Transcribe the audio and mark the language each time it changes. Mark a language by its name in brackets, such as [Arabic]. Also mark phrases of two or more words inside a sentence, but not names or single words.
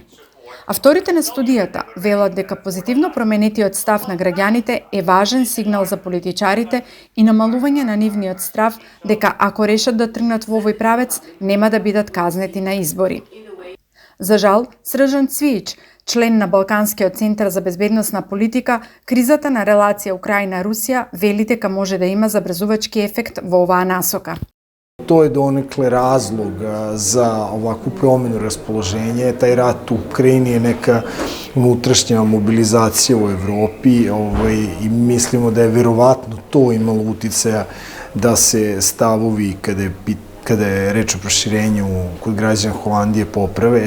[Macedonian] Авторите на студијата велат дека позитивно променетиот став на граѓаните е важен сигнал за политичарите и намалување на нивниот страв дека ако решат да тргнат во овој правец, нема да бидат казнети на избори. За жал, Срđan Cvijić, член на Балканскиот центар за безбедносна политика, кризата на релација Украина-Русија вели дека може да има забрзувачки ефект во оваа насока. [Serbian] To je donekle razlog za ovakvu promenu raspoloženja. Taj rat u Ukrajini je neka unutrašnja mobilizacija u Evropi i mislimo da je verovatno to imalo uticaja da se stavovi kada je reč o proširenju kod građana Holandije poprave.